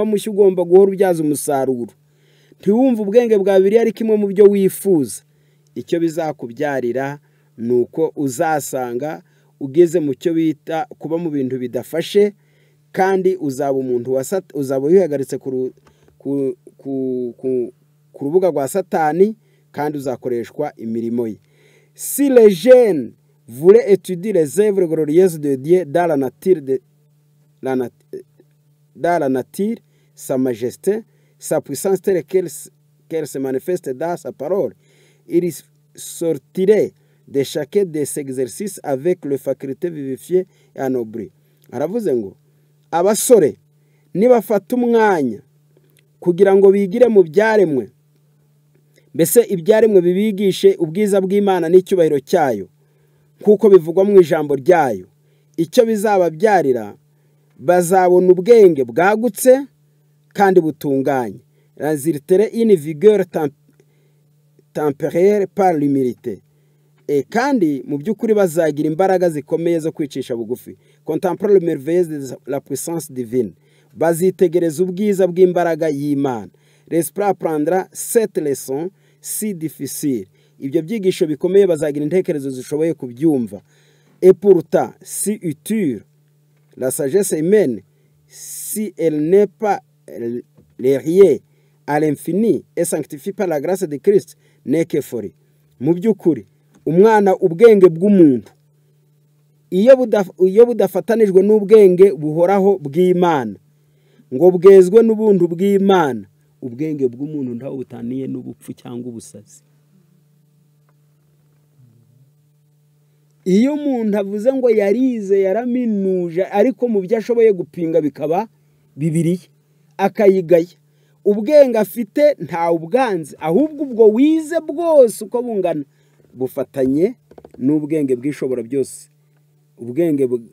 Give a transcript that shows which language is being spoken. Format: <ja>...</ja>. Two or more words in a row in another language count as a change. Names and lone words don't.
<rw>mushya ugomba guhora ubyaza umusaruro, ntiwumve ubwenge bwa Bibiliya ari kimwe mu byo wifuza, icyo bizakubyarira ni uko uzasanga ugeze mu cyo bita kuba mu bintu bidafashe, kandi uzaba umuntu uzaba wihagaritse ku rubuga rwa Satani kandi uzakoreshwa imirimo ye.</rw> <fr>Si les jeunes voulaient étudier les œuvres glorieuses de Dieu dans la nature, sa majesté, sa puissance telle qu'elle se manifeste dans sa parole, il sortirait de chacun de ces exercices avec le faculté vivifiée et anoblée.</fr> <rw>Aravuze ngo abasore nibafata umwanya kugira ngo bigire mu byaremwe, mbese ibyaremwe bibigishe ubwiza bw'Imana n'icyubahiro cyayo kuko bivugwa mu ijambo ryayo, icyo bizababyarira bazabona ubwenge bwagutse kandi butunganye.</rw> <fr>Résulterait une vigueur tempérée par l'humilité.</fr> <rw>Kandi mu by'ukuri bazagira imbaraga zikomeye zo kwicisha bugufi.</rw> <fr>Contempler le merveilleux de la puissance divine.</fr> <rw>Bazitegereza ubwiza bw'imbaraga y'Imana.</rw> <fr>L'esprit apprendra cette leçon si difficile.</fr> <rw>Ibyo byigisho bikomeye bazagira intekerezo zishoboye kubyumva.</rw> <fr>Et pourtant, si utile, la sagesse humaine, si elle n'est pas liée à l'infini et sanctifiée par la grâce de Christ, n'est que folie.</fr> <rw>Mu by'ukuri umwana ubwenge bw'umuntu iyo budafatanijwe n'ubwenge buhoraho bw'Imana ngo bwezwe n'ubuntu bw'Imana, ubwenge bw'umuntu ntaho butaniye n'ubupfu cyangwa ubusazi. Iyo umuntu avuze ngo yarize yaraminuje ariko mu byo ashoboye gupinga bikaba Bibiliya akayigaya, ubwenge afite nta ubwanze, ahubwo ubwo wize bwose uko bungana bufatanye n'ubwenge bw'ishobora byose, ubwenge</rw>